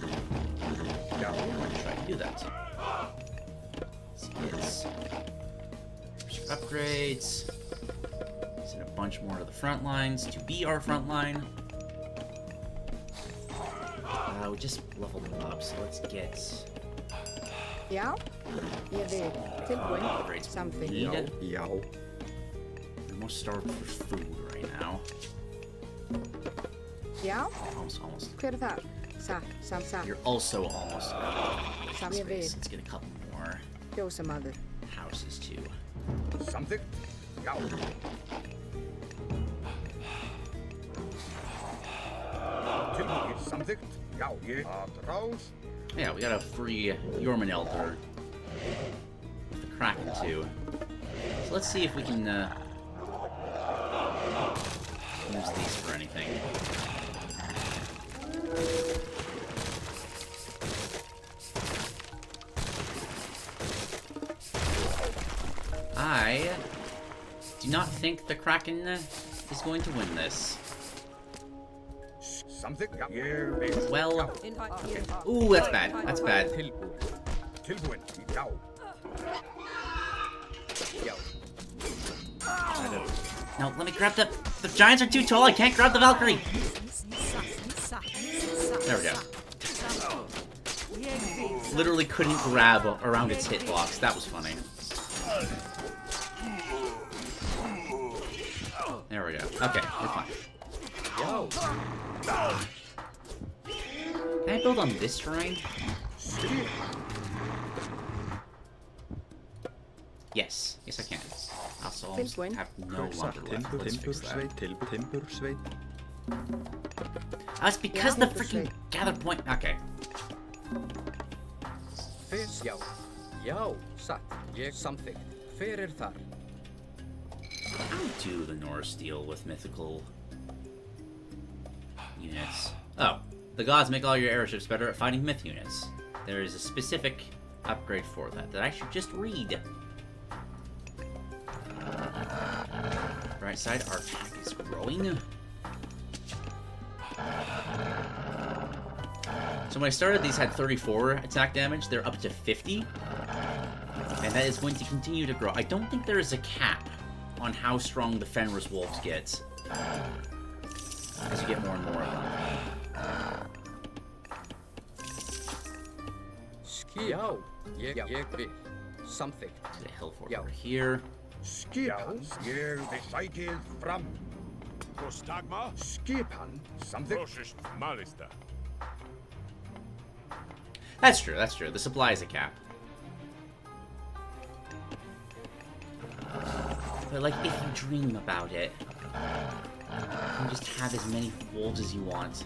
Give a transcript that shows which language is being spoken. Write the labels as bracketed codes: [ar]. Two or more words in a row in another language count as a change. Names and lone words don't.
[en] No, I'm going to try to do that. Let's get upgrades. Send a bunch more to the front lines to be our front line. We just leveled them up, so let's get... [is] Ja, ég vil. Tilbúin. [en] Something. Já. I'm most starved for food right now. Já. Almost. [is] Hver þar? Satt. [en] You're also almost out of [is] Ég vil. [en] space. Let's get a couple more Fjósamaður. houses too. Something? [is] Já. Tilbúin. Something? Já, ég. Atraus. [en] Yeah, we gotta free Jorman Elder. The Kraken too. So let's see if we can use these for anything. I do not think the Kraken is going to win this. something. [is] Ég vil. [en] Well, okay. Ooh, that's bad. That's bad. [is] Tilbúin. Já. Já. [en] No, let me grab the giants are too tall. I can't grab the Valkyrie. There we go. Literally couldn't grab around its hitbox. That was funny. There we go. Okay, we're fine. Can I build on this terrain? Yes. Yes, I can. Also, almost have no lumber left. Let's fix that. That's because the freaking gather point. Okay. [is] Já, satt. Ég something. Hver þar? [en] How do the Norse deal with mythical units? Oh, the gods make all your airships better at fighting myth units. There is a specific upgrade for that I should just read. Right side, our attack is growing. So when I started, these had 34 attack damage. They're up to 50. And that is going to continue to grow. I don't think there is a cap on how strong the Fenris wolves get as you get more and more of them. [is] Skio. Ég vil. [en] Something. There's a hill fort over here. [is] Skipan. Ég vil sækið fram. Prostagma. Skipan. [en] Something. Roshish Malista. That's true, that's true. The supply is a cap. But, like, if you dream about it, you can just have as many wolves as you want.